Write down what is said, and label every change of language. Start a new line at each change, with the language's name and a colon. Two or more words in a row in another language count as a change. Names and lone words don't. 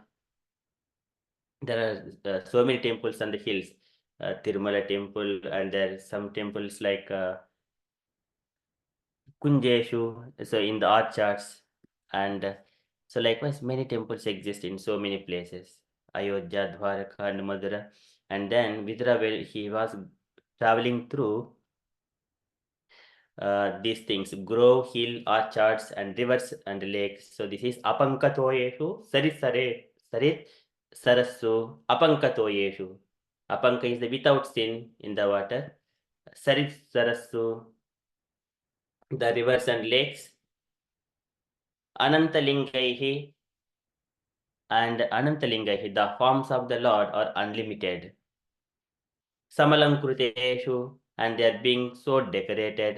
English: There are so many temples on the hills, Tirumala temple, and there are some temples like Kunjeshu, so in the orchards, and so likewise many temples exist in so many places, Ayodhya, Dwaraka, and Madura, and then Vidura, where he was traveling through these things, grove, hill, orchards, and rivers and lakes. So this is
Sanskrit: apankatoyeshu, sarit sarasu, apankatoyeshu.
English: Apanka is the without sin in the water.
Sanskrit: Sarit sarasu,
English: the rivers and lakes. Anantalingaihi, and Anantalingaihi, the forms of the Lord are unlimited. Samalankriteshu, and they are being so decorated.